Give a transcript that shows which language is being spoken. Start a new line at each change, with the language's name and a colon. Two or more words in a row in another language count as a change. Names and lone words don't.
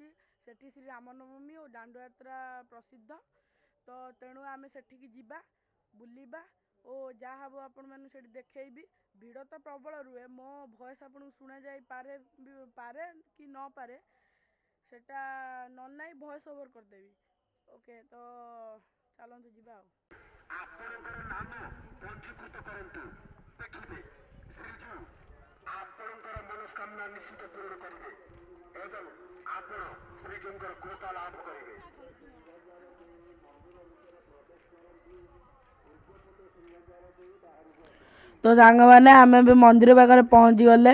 Odia: ସେଠି ଶ୍ରୀ ରାମନବମୀ ଓ ଦାଣ୍ଡଯାତ୍ରା ପ୍ରସିଦ୍ଧ। ତ ତେଣୁ ଆମେ ସେଠିକି ଯିବା, ବୁଲିବା ଓ ଯାହା ହେବ ଆପଣମାନଙ୍କୁ ସେଠି ଦେଖେଇବି। ଭିଡ଼ ତ ପ୍ରବଳ ରୁହେ, ମୋ ଭଏସ୍ ଆପଣଙ୍କୁ ଶୁଣାଯାଇପାରେ କି ନପାରେ, ସେଟା ନହେଲେ ନାହିଁ
English: voice over
Odia: କରିଦେବି।
Hindi: ओके तो चलते
Odia: ଯିବା ଆଉ। ଆପଣଙ୍କର ନାମ ପଞ୍ଜୀକୃତ କରନ୍ତୁ। ଦେଖିବେ ଶ୍ରୀଜୁ ଆପଣଙ୍କର ମନସ୍କାମନା ନିଶ୍ଚିତ ପୂରଣ କରିବେ ଏବଂ ଆପଣ ଶ୍ରୀଜୁଙ୍କର କୃପା ଲାଭ କରିବେ। तो ସାଙ୍ଗମାନେ ଆମେ ଏବେ ମନ୍ଦିର ପାଖରେ ପହଞ୍ଚି ଗଲେ।